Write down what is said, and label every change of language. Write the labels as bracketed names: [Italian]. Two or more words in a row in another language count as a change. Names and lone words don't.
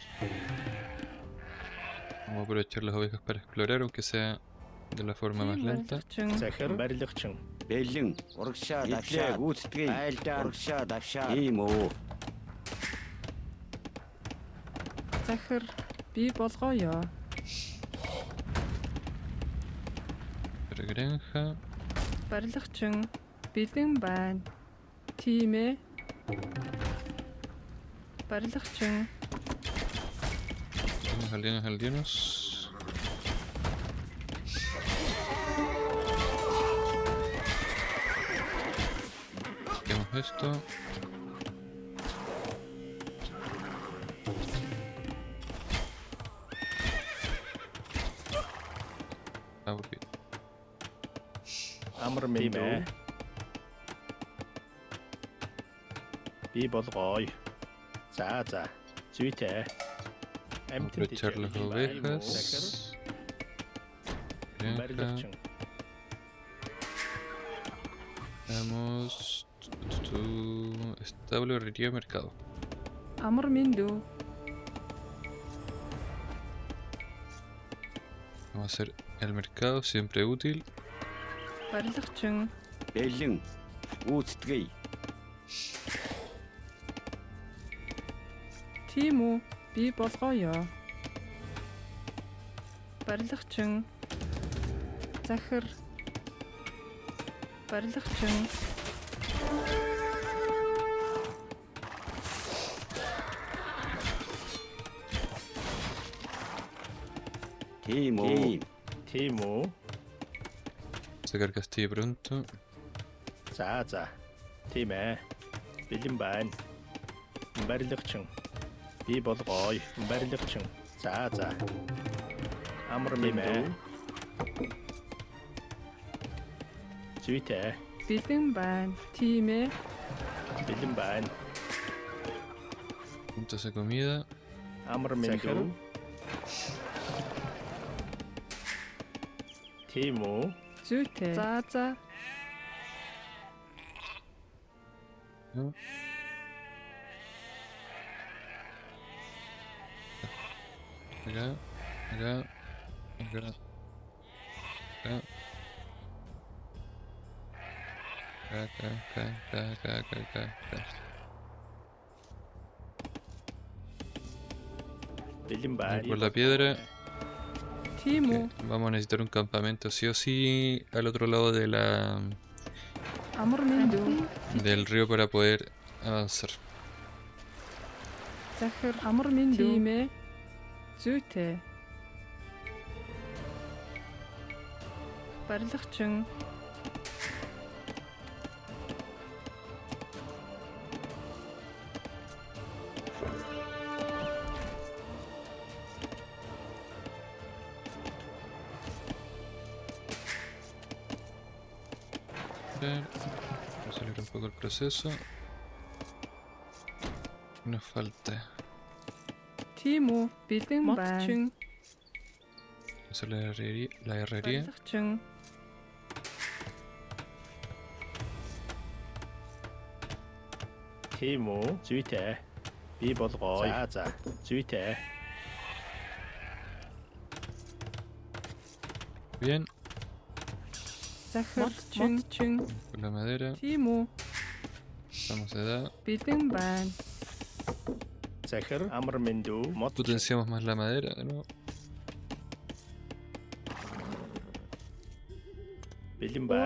[Spanish] Vamos a aprovechar las ovejas para explorar, aunque sea de la forma más lenta. [Mongolian] Захир барилгачин. Бэлэн урагшаа давшаа гүйцэтгэе. Айлдаа урагшаа давшаа. Ийм үү. Захир би болгоё. [Spanish] Para granja. [Mongolian] Барилгачин бэлэн байна. Тийм ээ. Барилгачин [Spanish] Aldeanos. Hacemos esto. Aburrido. [Mongolian] Амар минь дүү. Би болгоё. За. Зүйтэй. [Spanish] Aprovechar las ovejas. Granja. [Mongolian] Барилгачин. [Spanish] Veamos. Establo, herrería, mercado. [Mongolian] амар минь дүү. [Spanish] Vamos a hacer el mercado, siempre útil. [Mongolian] Барилгачин Бэлэн гүйцэтгэе. тийм үү би болгоё. Барилгачин захир барилгачин Тийм үү. Тийм үү. [Spanish] Sacar castillo pronto. [Mongolian] За. Тийм ээ. Бэлэн байна. Барилгачин. Би болгоё. Барилгачин. За. Амар минь дүү. Зүйтэй. бэлэн байна. Тийм ээ. Бэлэн байна. [Spanish] Puntos de comida. [Mongolian] Амар минь дүү. Тийм үү. Зүйтэй. За. [Spanish] ¿No? Acá. Acá. [Mongolian] Бэлэн байна. [Spanish] Por la piedra. [Mongolian] Тийм үү. [Spanish] Vamos a necesitar un campamento sí o sí al otro lado de [Mongolian] Амар минь дүү. [Spanish] del río para poder avanzar. [Mongolian] Захир амар минь дүү. Тийм ээ. Зүйтэй. Барилгачин [Spanish] Vamos a acelerar un poco el proceso. Nos falta [Mongolian] тийм үү. Бэлэн байна. [Spanish] hacer la herrería. [Mongolian] Барилгачин Тийм үү. Зүйтэй. Би болгоё. За. Зүйтэй. [Spanish] Bien, [Mongolian] Захир, модчин, [Spanish] con la madera. [Mongolian] Timo, [Spanish] Vamos a dar. [Mongolian] Bildingban, Захир, амар минь дүү, модчин. [Spanish] Potenciamos más la madera de nuevo. [Mongolian] Bildingban.